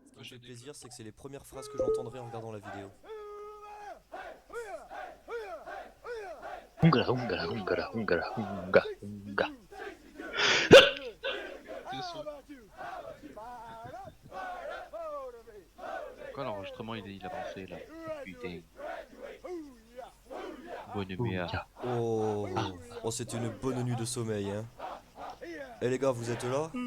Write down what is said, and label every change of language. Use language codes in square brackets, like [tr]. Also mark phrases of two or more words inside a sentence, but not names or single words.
[fr] fait plaisir, c'est que c'est les premières phrases que j'entendrai en regardant la vidéo. Hungara, hungara, hungara, hungara, hunga, hunga. Pourquoi l'enregistrement il a lancé là? Putain. Bonne nuit. Oh, oh c'était une bonne nuit de sommeil, hein. Eh les gars, vous êtes là?